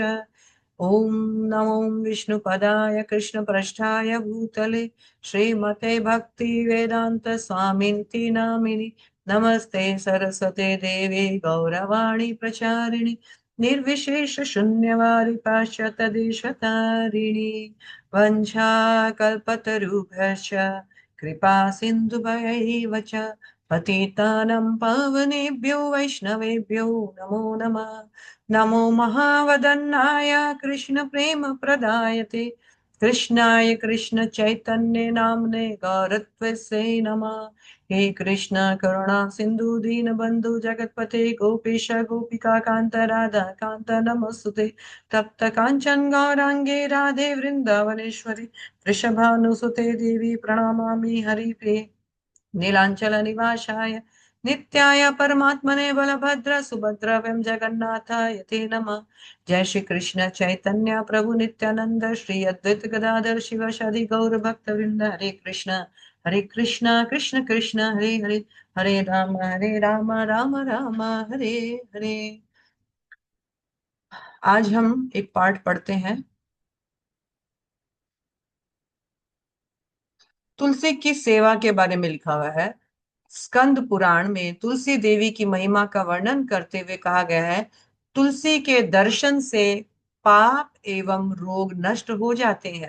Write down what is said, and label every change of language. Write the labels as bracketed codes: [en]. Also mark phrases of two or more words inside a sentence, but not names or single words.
[sa] ओम नमो विष्णुपदाय कृष्णपृष्ठाय भूतले श्रीमते भक्ति वेदांत स्वामिन्ति नामिनि नमस्ते सरस्वते देवे गौरवाणी प्रचारिणि निर्विशेष शून्यवारि पाश्चात्य देशतारिणि वंशाकल्पतरुभ्यश्च कृपा सिन्धुभयैव च पतितानं पावनेभ्यो वैष्णवेभ्यो नमो नमः। नमो महावदन्नाय कृष्ण प्रेम प्रदायते कृष्णाय कृष्ण चैतन्य नामने गौरत्वसे नमः। हे कृष्ण करुणा सिंधु दीन बंधु जगतपते गोपेश गोपिका कांत राधा कांत नमस्तुते। तप्त कांचन गौरांगे राधे वृंदावनेश्वरी वृषभानुसुते देवी प्रणमामि हरिप्रिये। नीलांचल निवासाय नित्याय परमात्मने बलभद्र सुभद्र व्यं जगन्नाथाय ते नमः। जय श्री कृष्ण चैतन्य प्रभु नित्यानंद श्री अद्वैत गदाधर शिव शादि गौर भक्त वृंद। हरे कृष्ण कृष्ण कृष्ण हरे हरे, हरे राम राम राम हरे हरे। [hi] आज हम एक पाठ पढ़ते हैं। तुलसी की सेवा के बारे में लिखा हुआ है। स्कंद पुराण में तुलसी देवी की महिमा का वर्णन करते हुए कहा गया है, तुलसी के दर्शन से पाप एवं रोग नष्ट हो जाते हैं।